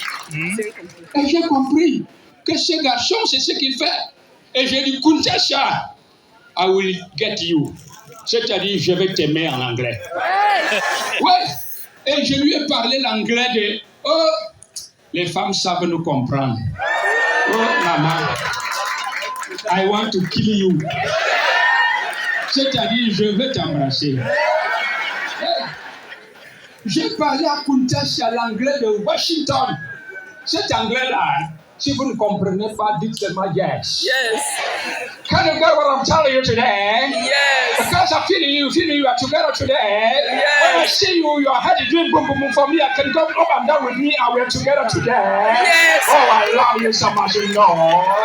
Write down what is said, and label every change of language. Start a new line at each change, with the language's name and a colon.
French: Et j'ai compris que ce garçon, c'est ce qu'il fait. Et j'ai dit, Kuntasia,
English: I will get you.
French: C'est-à-dire, je vais t'aimer en anglais. Ouais. Et je lui ai parlé l'anglais de les femmes savent nous comprendre.
English: Oh, maman, I want to kill you.
French: C'est-à-dire, je veux t'embrasser. J'ai parlé à Kuntasia l'anglais de Washington. Cet anglais-là, si vous ne comprenez pas, dites seulement yes.
English: Yes. Can you get what I'm telling you today? Yes. Because I'm feeling you are together today. Yes. When I see you, your head is doing boom, boom, boom for me. I can go up and down with me and we're together today. Yes. Oh, I love you so much, you know.